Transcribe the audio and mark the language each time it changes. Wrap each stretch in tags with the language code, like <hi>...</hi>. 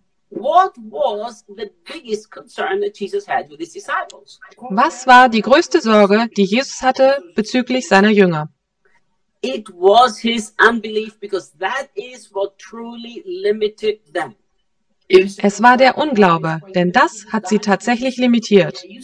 <en>What was the biggest concern that Jesus had with his disciples?</en> <de>Was war die größte Sorge, die Jesus hatte bezüglich seiner Jünger?</de> <en>It was his unbelief, because that is what truly limited them.</en> <de>Es war der Unglaube, denn das hat sie tatsächlich limitiert.</de>